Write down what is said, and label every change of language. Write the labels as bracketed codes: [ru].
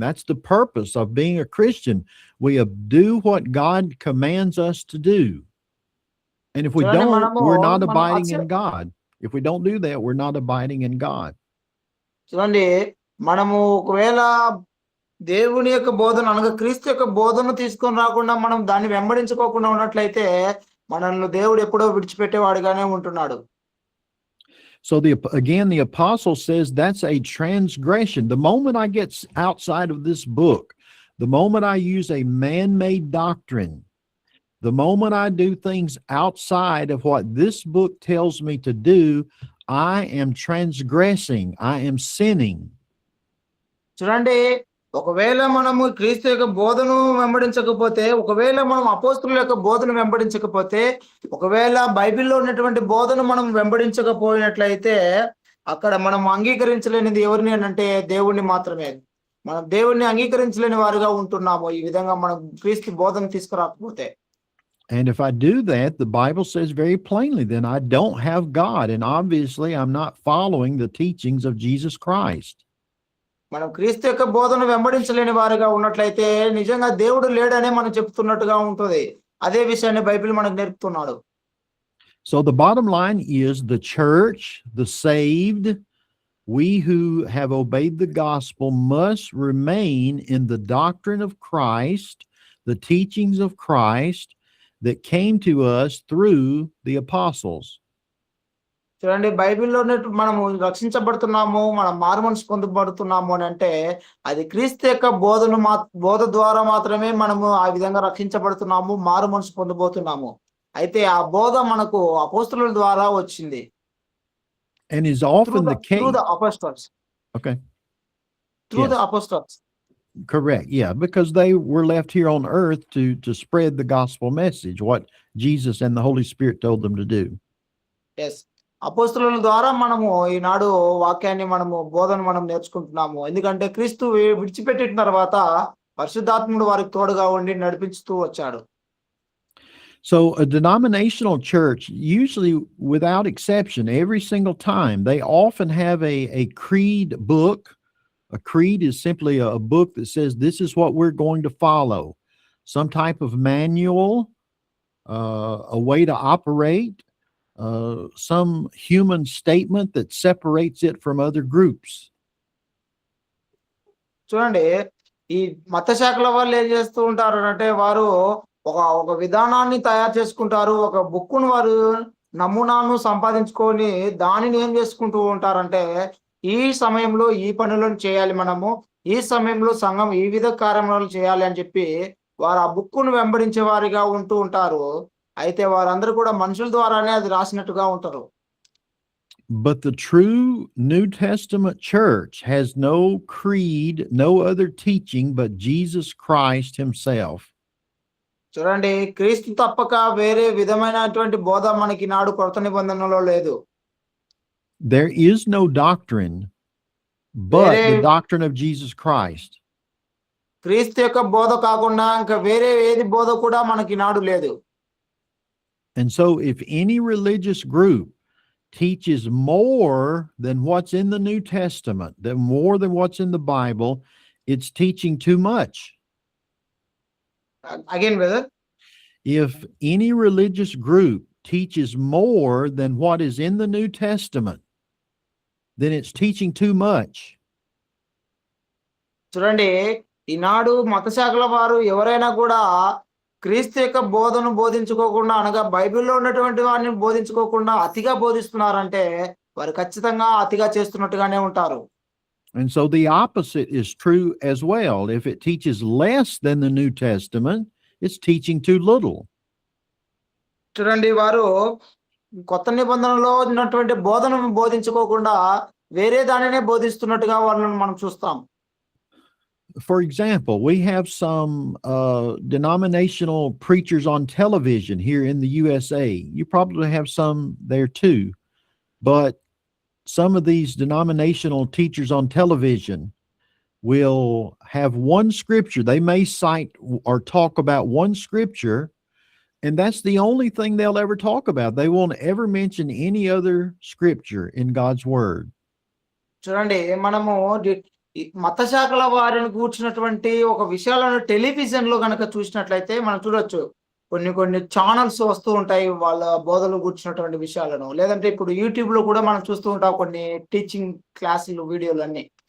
[en] That's the purpose of being a Christian. We do what God commands us to do. And if we don't, we're not abiding in God. If we don't do that, we're not abiding in God. [te] చూడండి, మనము ఒకవేళ దేవుని యొక్క బోధన అనగా క్రీస్తు యొక్క బోధను తీసుకొని రాకుండా మనం దాన్ని వెంబడించుకోకుండా ఉన్నట్లయితే మనల్ని దేవుడు ఎప్పుడో విడిచిపెట్టేవాడుగానే ఉంటున్నాడు. [en] So again, the apostle says that's a transgression. The moment I get outside of this book, the moment I use a man-made doctrine, the moment I do things outside of what this book tells me to do, I am transgressing. I am sinning. [te] చూడండి, ఒకవేళ మనము క్రీస్తు యొక్క బోధను వెంబడించకపోతే, ఒకవేళ మనం అపోస్తలుల యొక్క బోధను వెంబడించకపోతే, ఒకవేళ బైబిల్‌లో ఉన్నటువంటి బోధను మనం వెంబడించకపోయినట్లయితే, అక్కడ మనం అంగీకరించలేనిది ఎవరిని అనంటే దేవుణ్ణి మాత్రమే. మనం దేవుణ్ణి అంగీకరించలేని వారుగా ఉంటున్నాము. ఈ విధంగా మనం క్రీస్తు బోధన తీసుకురాకపోతే. [en] And if I do that, the Bible says very plainly, then I don't have God. And obviously, I'm not following the teachings of Jesus Christ. [te] మనం క్రీస్తు యొక్క బోధను వెంబడించలేని వారుగా ఉన్నట్లయితే నిజంగా దేవుడు లేడనే మనం చెప్తున్నట్టుగా ఉంటుంది. అదే విషయాన్ని బైబిల్ మనకు నేర్పుతున్నాడు. [en] So the bottom line is the church, the saved, we who have obeyed the gospel must remain in the doctrine of Christ, the teachings of Christ that came to us through the apostles. [te] చూడండి, బైబిల్లోనే మనము రక్షించబడుతున్నాము, మనం మారుమనసు పొందబడుతున్నాము అని అంటే అది క్రీస్తు యొక్క బోధ ద్వారా మాత్రమే మనము ఆ విధంగా రక్షించబడుతున్నాము, మారుమనసు పొందబోతున్నాము. అయితే ఆ బోధ మనకు అపోస్తలుల ద్వారా వచ్చింది. [en] And is often the case. Through the apostles. Okay. Through Yes. the apostles. Correct. Yeah, because they were left here on earth to spread the gospel message, what Jesus and the Holy Spirit told them to do. Yes. [te] అపోస్తలుల ద్వారా మనము ఈనాడు వాక్యాన్ని బోధన మనం నేర్చుకుంటున్నాము. ఎందుకంటే క్రీస్తు విడిచిపెట్టిన తర్వాత పరిశుద్ధాత్ముడు వారికి తోడుగా ఉండి నడిపించుతూ వచ్చాడు. [en] So a denominational church, usually without exception, every single time, they often have a creed book. A creed is simply a book that says this is what we're going to follow. Some type of manual, a way to operate, some human statement that separates it from other groups. [te] చూడండి, ఈ మత శాఖల వాళ్ళు ఏం చేస్తూ ఉంటారు అంటే వారు ఒక విధానాన్ని తయారు చేసుకుంటారు, ఒక బుక్కును వారు నమూనాను సంపాదించుకొని దానిని ఏం చేసుకుంటూ ఉంటారంటే ఈ సమయంలో ఈ పనులను చేయాలి, మనము ఈ సమయంలో సంఘం ఈ విధ కార్యక్రమాలు చేయాలి అని చెప్పి వారు ఆ బుక్కును వెంబడించే వారిగా ఉంటూ ఉంటారు. అయితే వారందరూ కూడా మనుషుల ద్వారానే అది రాసినట్టుగా ఉంటారు. [en] But the true New Testament church has no creed, no other teaching but Jesus Christ himself. [te] చూడండి, క్రీస్తు తప్పక వేరే విధమైనటువంటి బోధ మనకి నాడు కొత్త నిబంధనలో లేదు. [en] There is no doctrine but the doctrine of Jesus Christ. [te] క్రీస్తు యొక్క బోధ కాకుండా ఇంకా వేరే ఏది బోధ కూడా మనకి నాడు లేదు. [en] And so if any religious group teaches more than what's in the New Testament, more than what's in the Bible, it's teaching too much. Again, brother. If any religious group teaches more than what is in the New Testament, then it's teaching too much. [te] చూడండి, ఈనాడు మత శాఖల వారు ఎవరైనా కూడా క్రీస్తు యొక్క బోధను బోధించుకోకుండా అనగా బైబిల్లో ఉన్నటువంటి వారిని బోధించుకోకుండా అతిగా బోధిస్తున్నారంటే వారు ఖచ్చితంగా అతిగా చేస్తున్నట్టుగానే ఉంటారు. [en] And so the opposite is true as well. If it teaches less than the New Testament, it's teaching too little. [te] చూడండి, వారు కొత్త నిబంధనలో ఉన్నటువంటి బోధనను బోధించుకోకుండా వేరే దానినే బోధిస్తున్నట్టుగా వాళ్ళని మనం చూస్తాం. [en] For example, we have some denominational preachers on television here in the USA. You probably have some there too. But some of these denominational teachers on television will have one scripture. They may cite or talk about one scripture, and that's the only thing they'll ever talk about. They won't ever mention any other scripture in God's word. [te] చూడండి, మనము మత శాఖల వారిని కూర్చున్నటువంటి ఒక విషయాలను television లో కనుక చూసినట్లయితే మనం చూడొచ్చు. కొన్ని ఛానల్స్ వస్తూ ఉంటాయి వాళ్ళ బోధలు కూర్చున్నటువంటి విషయాలను. లేదంటే ఇప్పుడు యూట్యూబ్ లో కూడా మనం చూస్తూ ఉంటాం కొన్ని టీచింగ్ క్లాసులు, వీడియోలు అన్ని.